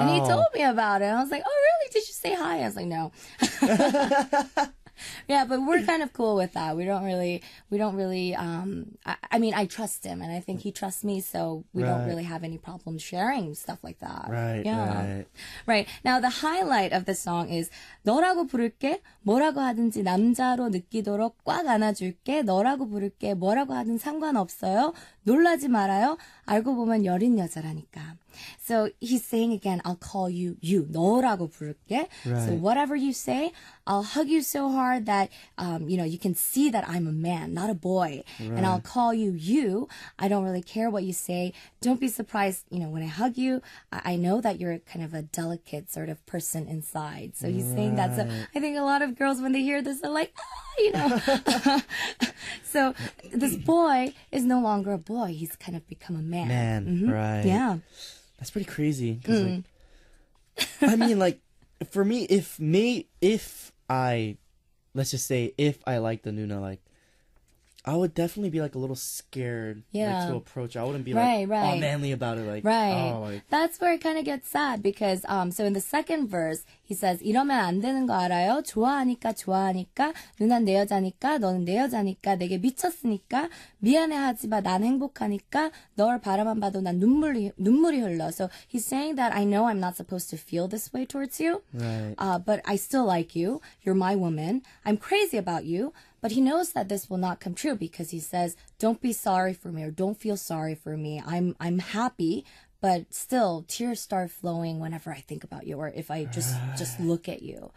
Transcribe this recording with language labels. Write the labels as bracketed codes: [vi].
[en] And he told me about it. I was like, oh, really? Did you say hi? I was like, no. Yeah, but we're kind of cool with that. We don't really, I mean, I trust him and I think he trusts me, so we don't really have any problems sharing stuff like that. Right, yeah. Right. Now, the highlight of the song is [ko] 너라고 부를게, 뭐라고 하든지 남자로 느끼도록 꽉 안아줄게, 너라고 부를게, 뭐라고 하든 상관없어요, 놀라지 말아요, 알고 보면 여린 여자라니까. [en] So he's saying again, I'll call you, [ko] 너라고 부를게. [en] Right. So whatever you say, I'll hug you so hard that, you can see that I'm a man, not a boy. Right. And I'll call you. I don't really care what you say. Don't be surprised, when I hug you, I know that you're kind of a delicate sort of person inside. So he's saying that. So I think a lot of girls, when they hear this, are like, So this boy is no longer a boy. He's kind of become a man. Right. Yeah. That's pretty crazy. 'Cause, I mean, for me, if I, let's just say, if I like the Nuna, I would definitely be a little scared to approach. I wouldn't be all manly about it. That's where it kind of gets sad because so in the second verse he says [ko] 이러면 안 되는 거 알아요? 좋아하니까 누난 내 여자니까 너는 내 여자니까 내게 미쳤으니까 미안해하지 마 난 행복하니까 널 바라만 봐도 난 눈물이 흘러. [en] So he's saying that I know I'm not supposed to feel this way towards you, but I still like you. You're my woman. I'm crazy about you. But he knows that this will not come true because he says, don't be sorry for me or don't feel sorry for me. I'm happy, but still tears start flowing whenever I think about you or if I just look at you.